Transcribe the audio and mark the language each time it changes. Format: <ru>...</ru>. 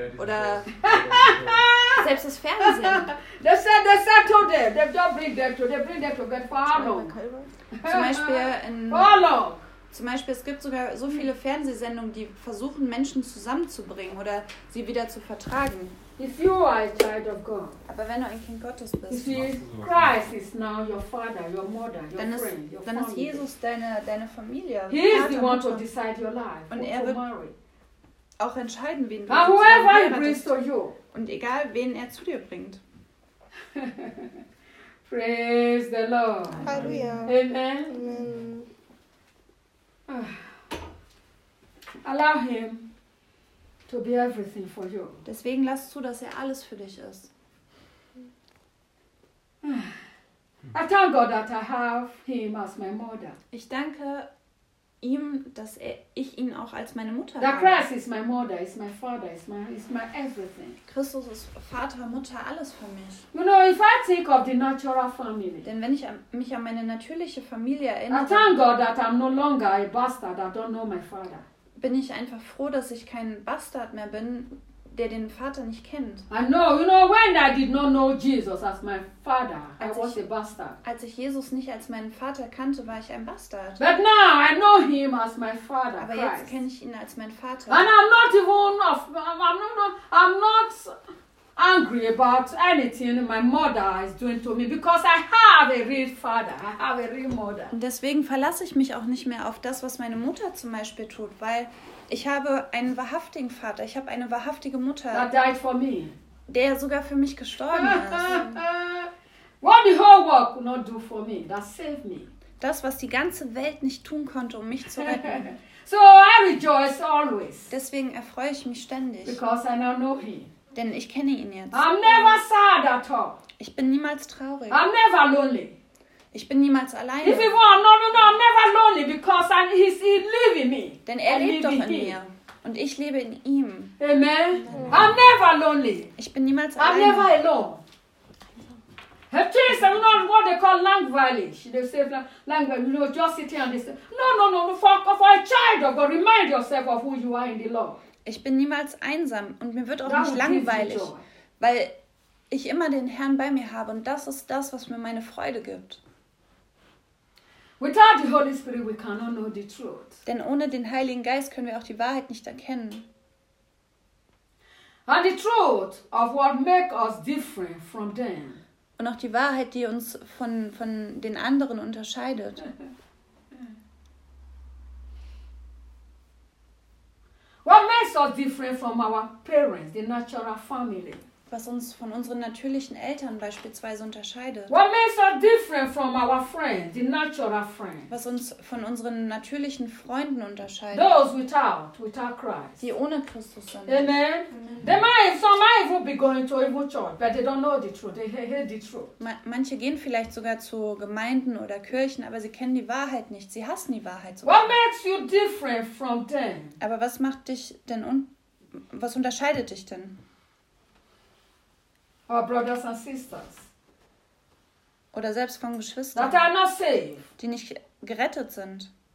<de>Oder selbst das Fernsehen.</de> <en>They said they settle them. They don't bring them to. They bring them to get for how long?</en> <de>Zum Beispiel in.</de> <en>How long?</en> <de>Zum Beispiel, es gibt sogar so viele Fernsehsendungen, die versuchen, Menschen zusammenzubringen oder sie wieder zu vertragen.</de> <en>If you are a child of God,</en> <de>aber wenn du ein Kind Gottes bist,</de> <en>you see, Christ is now your father, your mother, your friend, your</en> <de>dann ist Jesus deine Familie.</de> <en>He is the one to decide your life.</en> <de>Und er wird auch entscheiden, wen du</de> <en>whoever he brings to you.</en> <de>Und egal, wen er zu dir bringt.</de> <en>Praise the Lord. Hallelujah. Amen. Allow him to be everything for you.</en> <de>Deswegen lass zu, dass er alles für dich ist.</de> <en>I thank God that I have him as my mother.</en> <de>Ich danke ihm, dass ich ihn auch als meine Mutter habe.</de> <en>Christ is my mother, is my father, is my everything.</en> <de>Christus ist Vater, Mutter, alles für mich.</de> <en>You know, if I think of the natural family.</en> <de>Denn wenn ich mich an meine natürliche Familie erinnere.</de> <en>I thank God that I'm no longer a bastard that don't know my father.</en> <de>Bin ich einfach froh, dass ich kein Bastard mehr bin, der den Vater nicht kennt.</de> <en>I know, you know, when I did not know Jesus as my father, I was a bastard.</en> <de>Als ich Jesus nicht als meinen Vater kannte, war ich ein Bastard.</de> <en>But now I know him as my father.</en> <de>Aber jetzt kenne ich ihn als meinen Vater.</de> <en>And I'm not even of, I'm not angry about anything my mother is doing to me because I have a real father, I have a real mother.</en> <de>Und deswegen verlasse ich mich auch nicht mehr auf das, was meine Mutter zum Beispiel tut, weil ich habe einen wahrhaftigen Vater, ich habe eine wahrhaftige Mutter.</de> <en>That died for me.</en> <de>Der sogar für mich gestorben ist.</de> <en>What the whole world could not do for me, that saved me.</en> <de>Das, was die ganze Welt nicht tun konnte, um mich zu retten.</de> <en>So I rejoice always.</en> <de>Deswegen erfreue ich mich ständig.</de> <en>Because I now know him.</en> <de>Denn ich kenne ihn jetzt.</de> <en>I'm never sad at all.</en> <de>Ich bin niemals traurig.</de> <en>I'm never lonely.</en> <de>Ich bin niemals alleine.</de> <en>If he were, no, I'm never lonely because he lives in me.</en> <de>Denn er lebt doch in mir. Und ich lebe in ihm.</de> <en>Amen. I'm never lonely.</en> <de>Ich bin niemals alleine.</de> <en>I'm never alone. At least I'm not what they call language. They say language, you know, just sitting and listening. No, for a child of God, remind yourself of who you are in the Lord.</en> <de>Ich bin niemals einsam und mir wird auch nicht langweilig, weil ich immer den Herrn bei mir habe und das ist das, was mir meine Freude gibt.</de> <en>Without the Holy Spirit, we cannot know the truth.</en> <de>Denn ohne den Heiligen Geist können wir auch die Wahrheit nicht erkennen.</de> <en>And the truth of what makes us different from them.</en> <de>Und auch die Wahrheit, die uns von den anderen unterscheidet.</de> <en>What makes us different from our parents, the natural family?</en> <de>Was uns von unseren natürlichen Eltern beispielsweise unterscheidet.</de> <en>What makes us different from our friends, the natural friends?</en> <de>Was uns von unseren natürlichen Freunden unterscheidet.</de> <en>Those without Christ.</en> <de>Die ohne Christus sind.</de> <en>Amen. They might, some might even be going to evil church, but they don't know the truth. They hate the truth.</en> <de>Manche gehen vielleicht sogar zu Gemeinden oder Kirchen, aber sie kennen die Wahrheit nicht. Sie hassen die Wahrheit sogar.</de> <en>What makes you different from them?</en> <de>Aber was macht dich denn was unterscheidet dich denn?</de> <en>Our brothers and sisters.</en> <de>Oder selbst von Geschwistern.</de> <en>That are not saved.</en> <de>Die nicht gerettet sind.</de>